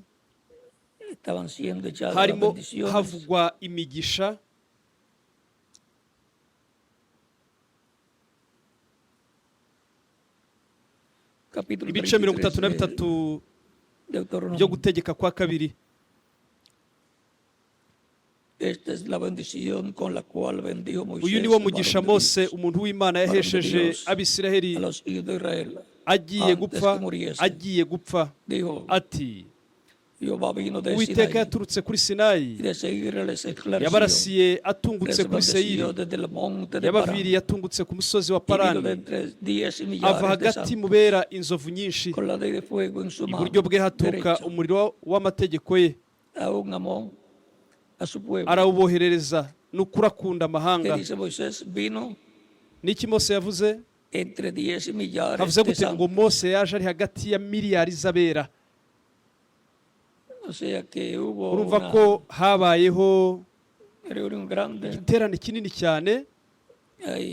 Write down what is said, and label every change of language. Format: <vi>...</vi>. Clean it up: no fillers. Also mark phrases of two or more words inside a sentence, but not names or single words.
<es>estaban siendo echadas las</es> <rw>harimo</rw> <es>bendiciones</es> <rw>havugwa imigisha</rw> <es>capítulo</es> <rw>ibice</rw> <es>33 de</es> <rw>33</rw> <es>Deuteronomio.</es> <rw>byo gutegeka kwa kabiri.</rw> <es>Esta es la bendición con la cual bendijo Moisés,</es> <rw>uyu ni wo</rw> <es>el</es> <rw>mugisha</rw> <es>varón de</es> <rw>Mose</rw> <es>Dios,</es> <rw>umuntu w'Imana</rw> <es>varón de</es> <rw>yahesheje</rw> <es>Dios,</es> <rw>Abisiraheli</rw> <es>a los hijos de Israel</es> <rw>agiye</rw> <es>antes</es> <rw>gupfa</rw> <es>que muriese.</es> <rw>agiye gupfa</rw> <es>Dijo,</es> <rw>ati</rw> <es>Jehová vino de</es> <rw>uwiteka</rw> <es>Sinaí</es> <rw>yaturutse kuri</rw> <es>y</es> <rw>Sinayi</rw> <es>de Seir les esclareció,</es> <rw>yabarasiye atungutse</rw> <es>les</es> <rw>kuri Seyiri,</rw> <es>bendeció desde el monte de</es> <rw>yabaviriye</rw> <es>Parán</es> <rw>atungutse ku musozi wa</rw> <es>y vino de</es> <rw>Parani,</rw> <es>entre 10</es> <rw>ava</rw> <es>millares de</es> <rw>hagati</rw> <es>santos</es> <rw>mu bera inzovu nyinshi,</rw> <es>con la ley de fuego en su mano</es> <rw>iburyo bwe haturuka</rw> <es>derecha.</es> <rw>umuriro w'amategeko ye,</rw> <es>Aún amó a su pueblo.</es> <rw>arawuboherereza n'ukuri akunda</rw> <es>Que</es> <rw>amahanga.</rw> <es>dice Moisés, vino</es> <rw>Niki Mose yavuze?</rw> <es>entre 10 millares</es> <rw>Havuze</rw> <es>de</es> <rw>gute ngo</rw> <es>santos.</es> <rw>Mose yaje ari hagati ya miliyari z'abera.</rw> <es>O sea que hubo</es> <rw>urumva</rw> <es>una</es> <rw>ko habayeho</rw> <es>reunión grande</es> <rw>igiterane kinini cyane</rw> <es>ahí.</es>